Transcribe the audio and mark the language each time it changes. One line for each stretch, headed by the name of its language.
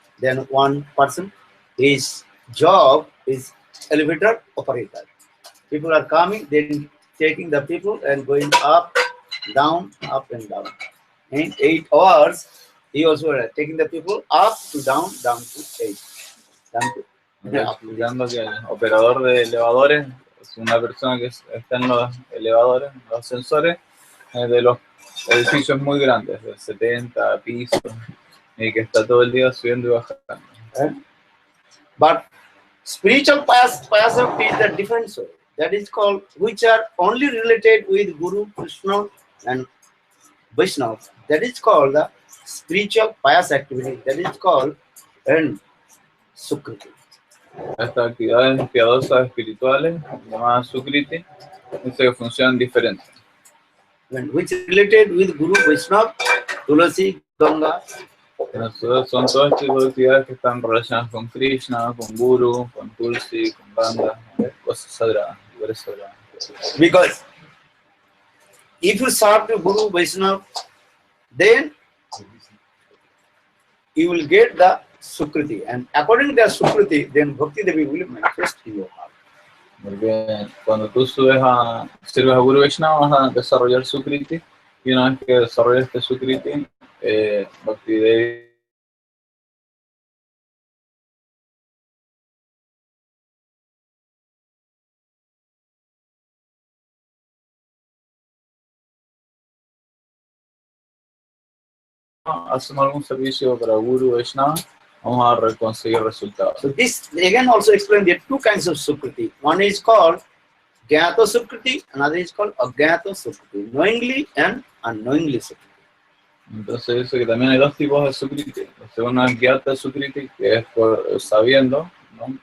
English: Then one person, his job is elevator operator. People are coming, then taking the people and going up and down. In 8 hours, he also taking the people up to down to 8.
Spanish: Explicando que el operador de elevadores es una persona que está en los elevadores, en los ascensores de los edificios muy grandes, de 70 pisos, y que está todo el día subiendo y bajando.
English: But spiritual pious is a different soul. That is called, which are only related with Guru, Krishna, and Vaishnava. That is called the spiritual pious activity. That is called Sukriti.
Spanish: Estas actividades piadosas espirituales, llamadas Sukriti, dice que funcionan diferentes.
English: Which related with Guru, Vaishnava, Tulasi, Ganga.
Spanish: Son todos tipos de actividades que están relacionadas con Krishna, con Guru, con Tulsi, con Vana, cosas sagradas, lugares sagrados.
English: Because if you serve to Guru, Vaishnava, then you will get the Sukriti, and according to the Sukriti, then Bhakti Devi will manifest in your heart.
Spanish: Porque cuando tú sirves a Guru Vaishnava vas a desarrollar Sukriti, y una vez que desarrollas este Sukriti, Bhakti Devi hacemos algún servicio para Guru Vaishnava, vamos a conseguir resultados.
English: So this again also explain there are two kinds of Sukriti. One is called Gyata Sukriti, another is called Agyata Sukriti, knowingly and unknowingly Sukriti.
Spanish: Entonces dice que también hay dos tipos de Sukriti. El segundo es Gyata Sukriti, que es por sabiendo, ¿no?